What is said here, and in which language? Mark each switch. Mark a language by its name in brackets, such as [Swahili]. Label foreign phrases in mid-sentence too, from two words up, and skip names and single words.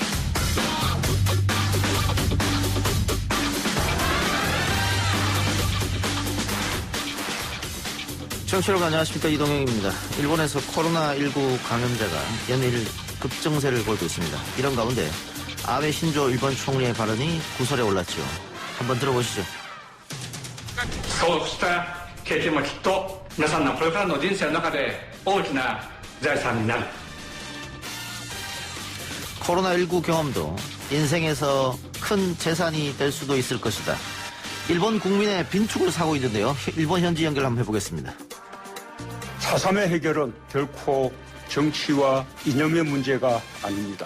[Korean] 청취자 여러분 안녕하십니까, 이동형입니다. 일본에서 코로나19 감염자가 연일 급증세를 보이고 있습니다. 이런 가운데 아베 신조 일본 총리의 발언이 구설에 올랐죠. 한번 들어보시죠. [Japanese] そうした経験はきっと皆さんのこれからの人生の中で大きな財産になる。 [Korean] 코로나19 경험도 인생에서 큰 재산이 될 수도 있을 것이다. 일본 국민의 빈축을 사고 있는데요. 일본 현지 연결 한번 해보겠습니다. 4.3의 해결은 결코 정치와 이념의 문제가 아닙니다.